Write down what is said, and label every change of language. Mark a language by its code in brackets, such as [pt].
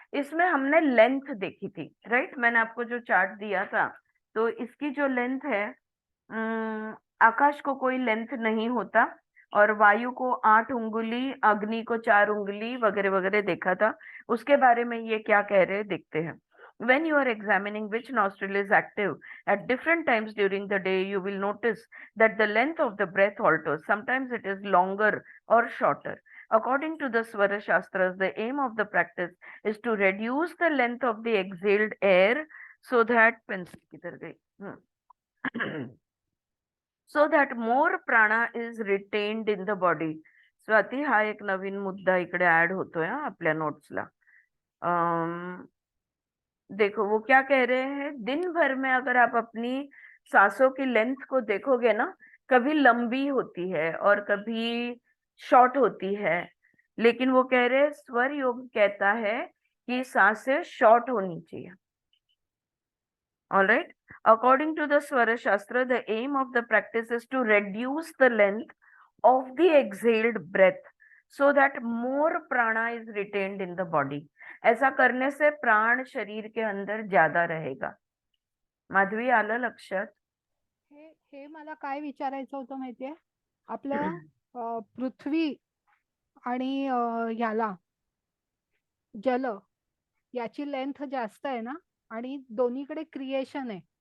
[hi] इसमें हमने लेंथ देखी थी, राइट. मैंने आपको जो चार्ट दिया था, तो इसकी जो लेंथ है, आकाश को कोई लेंथ नहीं होता, और वायु को 8 उंगली, अग्नि को 4 उंगली वगैरह वगैरह देखा था. उसके बारे में ये क्या कह रहे हैं देखते हैं. [en] When you are examining which nostril is active at different times during the day, you will notice that the length of the breath alters. Sometimes it is longer or shorter. According to the Swara Shastras, the aim of the practice is to reduce the length of the exhaled air so that so that more prana is retained in the body. [mr] Swati, हा एक नवीन मुद्दा इकडे add होतोय आपल्या नोट्सला. [hi] देखो वो क्या कह रहे हैं. दिन भर में अगर आप अपनी सांसों की लेंथ को देखोगे ना, कभी लंबी होती है और कभी शॉर्ट होती है, लेकिन वो कह रहे हैं स्वर योग कहता है कि सांसें शॉर्ट होनी चाहिए. [en] All right. According to the Swara Shastra, the aim of the practice is to reduce the length of the exhaled breath so that more prana is retained in the body. [hi] ऐसा करने से प्राण शरीर के अंदर ज्यादा रहेगा. [mr] माधवी, आलं लक्षात? हे मला काय विचारायचं होतं माहितीये. आपलं पृथ्वी आणि याला जल याची लेंथ जास्त आहे ना, आणि दोन्हीकडे क्रिएशन आहे.